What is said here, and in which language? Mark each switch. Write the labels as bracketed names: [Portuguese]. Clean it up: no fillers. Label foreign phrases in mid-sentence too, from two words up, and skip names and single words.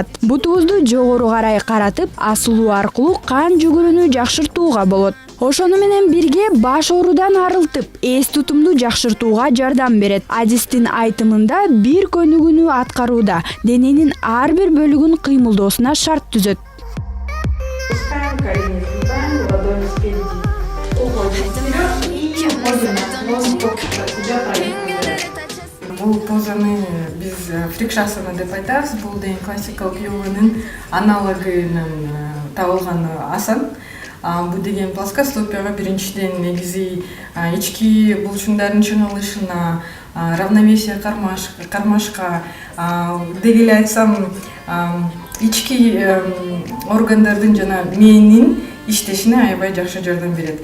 [Kyrgyz] Бутубузду жогору карай каратып, асылуу аркылуу кан жүгүрүүнү жакшыртууга болот. Ошону менен бирге баш оорудан арылтып, эс тутумду жакшыртууга жардам берет. Адистин айтымында бир көнүгүүнү аткарууда дененин ар бир бөлүгүн кыймылдоосуна шарт түзөт. [Russian] Пускаем, колени сгибаем, ладони спереди. Уходим вперед и уходим на воздух. Себя правильно. [Kyrgyz] Бул позаны биз фрикшасана деп айтабыз. Бул деген классикалык йоганын аналогунан табылган асан. Бул деген плоскостопияга биринчиден негизи ички булчуңдардын чыңалышына, равновесие кармашка, деги эле айтсам, ички органдардын жана мээнин иштешине аябай жакшы жардам берет.